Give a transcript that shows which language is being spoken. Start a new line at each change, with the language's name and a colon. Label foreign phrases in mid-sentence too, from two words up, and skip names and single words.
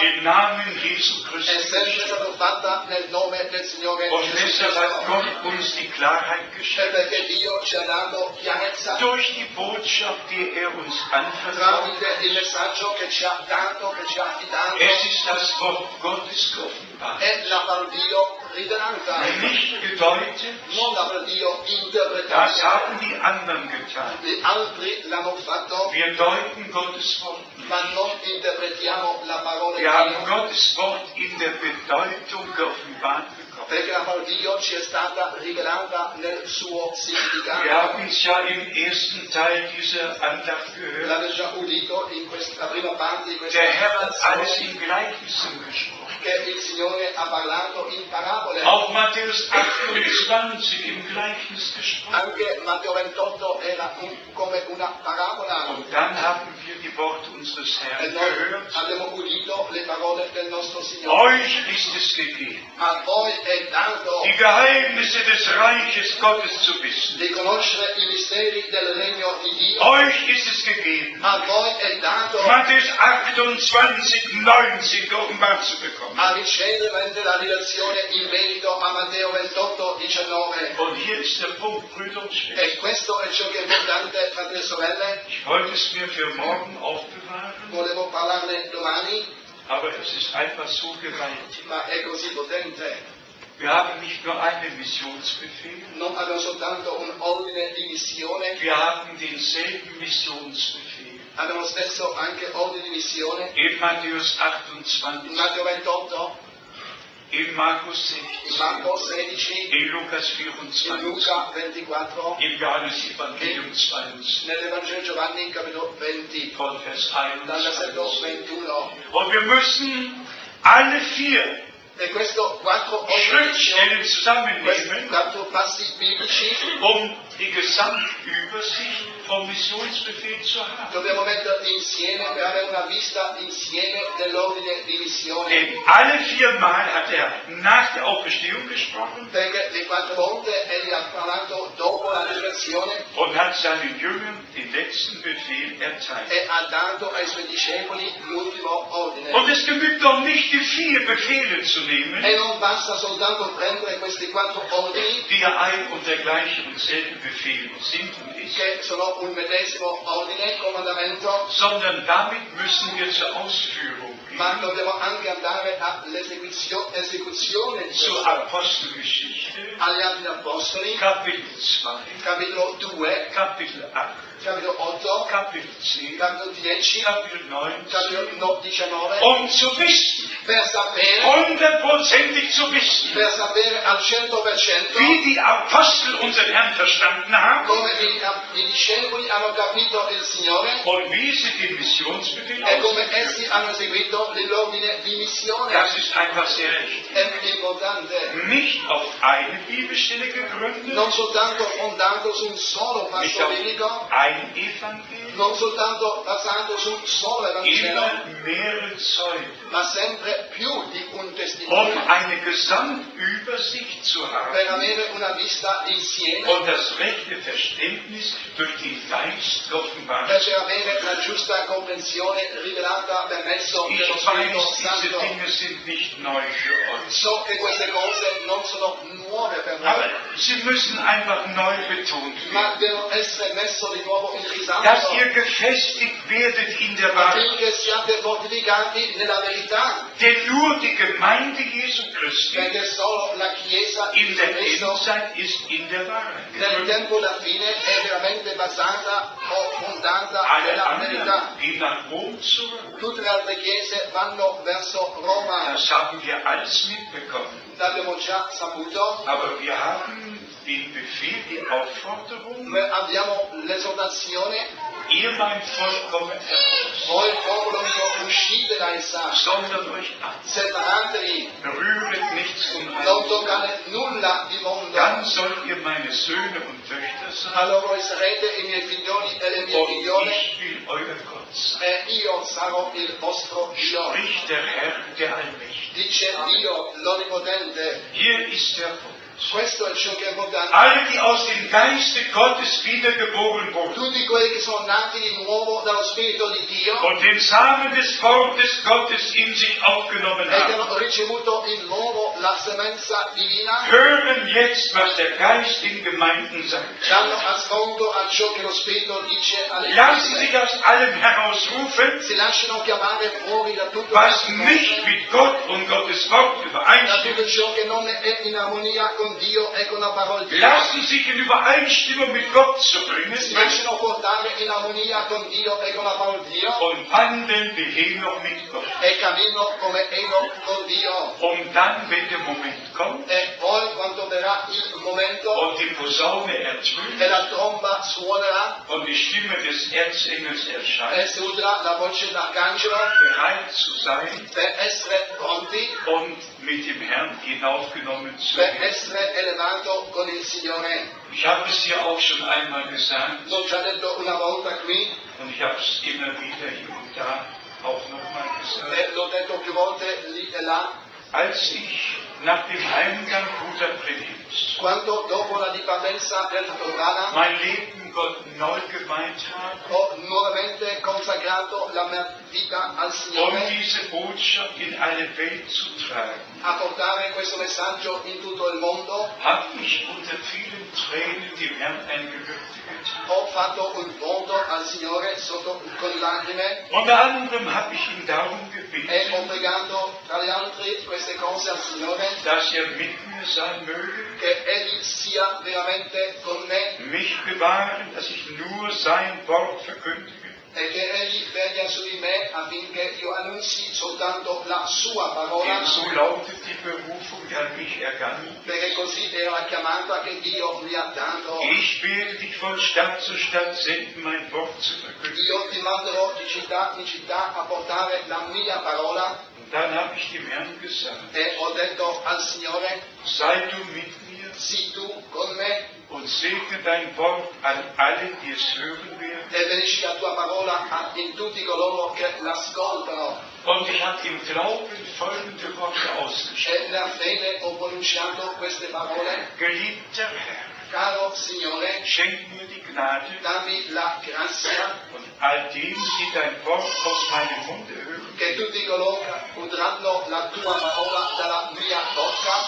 German: im Namen Jesu
Italian: è
German: Christi.
Italian: sempre stata fatta nel nome del Signore
German: Und
Italian: Gesù
German: deshalb hat
Italian: Cristo.
German: Gott uns die Klarheit
Italian: E
German: geschenkt.
Italian: perché Dio ci ha dato chiarezza
German: Durch die Botschaft, die er uns anvertraut.
Italian: tramite il messaggio che ci ha dato, che ci ha affidato,
German: Es ist das Wort Gottes geoffenbart.
Italian: è la parola di Dio rivelata,
German: Nicht gedeutet,
Italian: non la parola di Dio
German: das
Italian: interpretata.
German: haben die anderen getan.
Italian: Gli altri l'hanno fatto,
German: Wir deuten Gottes Wort nicht.
Italian: ma non interpretiamo la parola di
German: Wir haben
Italian: Dio,
German: Gottes Wort in der Bedeutung geoffenbart bekommen.
Italian: perché la parola di Dio ci è stata rivelata nel suo
German: Wir
Italian: significato.
German: haben es ja im ersten Teil dieser Andacht gehört.
Italian: L'avete già udito in questa prima parte di questa
German: Der Herr hat alles
Italian: meditazione,
German: in Gleichnissen gesprochen.
Italian: che che il Signore ha parlato in parabole.
German: Auch Matthäus 28 im Gleichnis gesprochen.
Italian: Anche Matteo 28 era come una parabola.
German: Und dann haben wir die Worte unseres
Italian: E
German: Herrn
Italian: noi
German: gehört.
Italian: abbiamo udito le parole del nostro Signore.
German: Euch ist es gegeben,
Italian: A voi è dato
German: die Geheimnisse des Reiches Gottes zu wissen.
Italian: di conoscere i misteri del regno di Dio.
German: Euch ist es gegeben,
Italian: A voi è dato
German: Matthäus 28, 19 geoffenbart zu bekommen.
Italian: a ricevere la relazione in merito a Matteo 28, 19.
German: Und hier ist der Punkt, Brüder und Schwestern.
Italian: E questo è ciò che è importante, fratelli e sorelle.
German: Ich wollte es mir für morgen aufbewahren,
Italian: Volevo parlarne domani,
German: aber es ist einfach so gewaltig.
Italian: ma è così potente.
German: Wir haben nicht nur einen Missionsbefehl,
Italian: Non abbiamo soltanto un ordine di missione,
German: wir haben denselben Missionsbefehl.
Italian: abbiamo stesso anche ordine di missione.
German: In Matthäus
Italian: In
German: 28,
Italian: Matteo 28,
German: in Markus
Italian: in
German: 16,
Italian: Marco 16,
German: in Lukas
Italian: in
German: 24,
Italian: Luca 24,
German: im Johannesevangelium 20,
Italian: nell'Evangelo Giovanni capitolo 20,
German: von Vers
Italian: dal versetto
German: 21.
Italian: 21.
German: Und wir müssen alle vier
Italian: E questo quattro ordini di
German: Schrittstellen
Italian: missione, questi
German: zusammennehmen,
Italian: quattro passi biblici,
German: die Gesamtübersicht vom Missionsbefehl zu haben.
Italian: dobbiamo metterli insieme per avere una vista insieme dell'ordine di missione.
German: Denn alle viermal hat er nach der Auferstehung gesprochen
Italian: Perché le quattro volte egli ha parlato dopo la resurrezione
German: und hat seinen Jüngern den letzten Befehl erteilt.
Italian: e ha dato ai suoi discepoli l'ultimo ordine.
German: Und es genügt doch nicht, die vier Befehle zu nehmen,
Italian: E non basta soltanto prendere questi quattro ordini
German: die ja ein und der gleiche und selbe Befehl sind und ist,
Italian: che sono un medesimo ordine, comandamento,
German: sondern damit müssen wir zur Ausführung
Italian: ma
German: gehen,
Italian: dobbiamo anche andare all'esecuzione di
German: zur
Italian: questo.
German: Apostelgeschichte,
Italian: Agli Atti Apostoli,
German: Kapitel 2,
Italian: capitolo 2,
German: Kapitel 8,
Italian: capitolo 8,
German: Kapitel 10,
Italian: capitolo 10,
German: Kapitel 19,
Italian: capitolo 19,
German: um zu wissen,
Italian: per sapere
German: hundertprozentig zu wissen,
Italian: al 100%
German: wie die Apostel unseren Herrn verstanden haben
Italian: come i discepoli hanno capito il Signore
German: und wie sie den Missionsbefehl
Italian: e come
German: ausführen.
Italian: essi hanno seguito l'ordine di missione.
German: Das ist einfach sehr recht.
Italian: È importante,
German: Nicht auf eine Bibelstelle gegründet,
Italian: non soltanto fondato su un solo
German: nicht
Italian: passo
German: auf
Italian: biblico,
German: ein Evangelium,
Italian: non soltanto basato su un solo Evangelo,
German: immer mehrere Zeugen,
Italian: ma sempre più di un testimone,
German: eine Gesamtübersicht zu haben
Italian: per avere una vista insieme,
German: und das rechte Verständnis durch den Geist offenbart.
Italian: per avere la giusta comprensione rivelata per mezzo
German: Ich
Italian: dello Spirito
German: weiß, diese
Italian: Santo.
German: Dinge sind nicht neu für uns.
Italian: So che queste cose non sono nuove per
German: Aber
Italian: noi,
German: sie müssen einfach neu betont
Italian: ma
German: werden.
Italian: devono essere messe di nuovo in
German: Dass
Italian: risalto
German: ihr gefestigt werdet in der Wahrheit.
Italian: affinché siate fortificati nella verità,
German: Denn nur die Gemeinde Jesu Christi
Italian: perché solo la Chiesa di
German: in der
Italian: Cristo
German: Endzeit ist in der Wahrheit
Italian: nel
German: gegründet.
Italian: tempo da fine è veramente basata o fondata
German: Alle
Italian: nella verità.
German: anderen gehen nach Rom zurück.
Italian: Tutte le altre chiese vanno verso Roma,
German: Das haben wir alles mitbekommen.
Italian: l'abbiamo già saputo,
German: Aber wir haben den Befehl, die Aufforderung,
Italian: ma abbiamo l'esortazione,
German: ihr mein Volk kommet heraus,
Italian: voi popolo mio uscite da essa,
German: sondern euch ab,
Italian: separatevi,
German: berühret nichts
Italian: non
German: Unreines.
Italian: toccate nulla di mondo,
German: Dann sollt ihr meine Söhne und Töchter sein,
Italian: allora voi sarete i miei figlioli e le mie
German: und
Italian: figliole,
German: ich will euer Gott sein,
Italian: e io sarò il vostro Dio,
German: spricht der Herr, der Allmächtige.
Italian: dice Dio l'Onnipotente.
German: Hier ist der Punkt.
Italian: Questo è ciò che è importante.
German: Alle, die aus dem Geiste Gottes wiedergeboren wurden
Italian: Tutti quelli che sono nati di nuovo dallo Spirito di Dio
German: und den Samen des Wortes Gottes in sich aufgenommen
Italian: e che
German: haben,
Italian: hanno ricevuto in loro la semenza divina,
German: hören jetzt, was der Geist in Gemeinden sagt.
Italian: danno ascolto a ciò che lo Spirito dice alle
German: Lassen
Italian: chiese.
German: sich aus allem herausrufen,
Italian: Si lasciano chiamare fuori da tutto
German: was
Italian: questo
German: nicht
Italian: mondo,
German: mit Gott und Gottes Wort
Italian: da
German: übereinstimmt.
Italian: tutto ciò che non è in armonia con Dio e con la parola di Dio.
German: Lassen sich in Übereinstimmung mit Gott zu
Italian: Si
German: bringen
Italian: lasciano portare in armonia con Dio e con la parola di Dio
German: und wandeln wie Henoch mit Gott.
Italian: e cammino come Enoch con Dio.
German: Um dann, wenn der Moment kommt
Italian: E poi quando verrà il momento
German: und die Posaune
Italian: e
German: ertönt
Italian: la tromba suonerà
German: und die Stimme des Erzengels
Italian: e
German: erscheint,
Italian: si udrà la voce d'arcangelo
German: bereit zu sein
Italian: per essere pronti,
German: und mit dem Herrn hinaufgenommen zu
Italian: per
German: werden.
Italian: essere elevato con il Signore.
German: Ich habe es ja auch schon einmal gesagt
Italian: L'ho già detto una volta qui
German: und ich habe es immer wieder hier und da auch nochmal gesagt.
Italian: e l'ho detto più volte lì e là.
German: Als ich nach dem Heimgang Bruder Brenims
Italian: Quando dopo la dipendenza del Brana
German: mein Leben Gott neu geweiht habe,
Italian: ho nuovamente consacrato la mia vita al
German: um
Italian: Signore
German: diese Botschaft in alle Welt zu tragen,
Italian: a portare questo messaggio in tutto il mondo,
German: habe ich unter vielen Tränen dem Herrn ein Gelübde getan.
Italian: ho fatto un voto al Signore con lacrime
German: Unter anderem habe ich ihn darum
Italian: e ho
German: gebeten,
Italian: pregato tra le altre queste cose al Signore,
German: dass er mit mir sein möge,
Italian: che Egli sia veramente con me
German: mich bewahren, dass ich nur sein Wort verkündige,
Italian: e che Egli venga su di me affinché io annunzi soltanto la sua parola,
German: denn so lautet die Berufung, die an mich ergangen.
Italian: perché così è la chiamata che Dio mi ha dato.
German: Ich werde dich von Stadt zu Stadt senden, mein Wort zu verkündigen.
Italian: Io ti manderò di città in città a portare la mia parola
German: Und dann habe ich dem Herrn gesagt,
Italian: e ho detto al Signore,
German: sei du mit mir
Italian: sii tu con me
German: und segne dein Wort an alle, die es hören werden.
Italian: e benedici la tua parola in tutti coloro che l'ascoltano.
German: Und ich habe im Glauben folgende Worte ausgesprochen.
Italian: E nella fede ho pronunciato queste parole:
German: Geliebter Herr,
Italian: caro Signore,
German: schenk mir die Gnade
Italian: dammi la grazia
German: und all denen, die dein Wort aus meinem Munde hören,
Italian: che tutti coloro che udranno la tua parola dalla mia bocca,